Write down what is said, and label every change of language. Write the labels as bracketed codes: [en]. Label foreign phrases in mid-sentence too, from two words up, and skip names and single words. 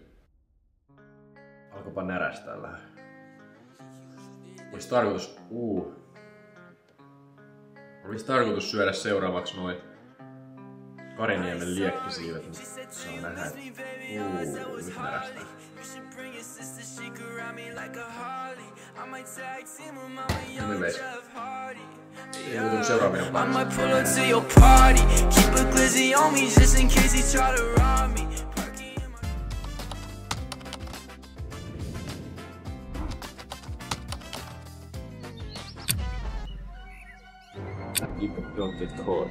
[fi] Alkoipa närästää vähän. Olisi tarkoitus syödä seuraavaksi noin Kariniemen liekkisiivet, mutta saa nähdä, että nyt närästää. Nyt veisi. [en] I might pull up to your party. Keep a glizzy on me just in case he try to rob me. You don't get caught.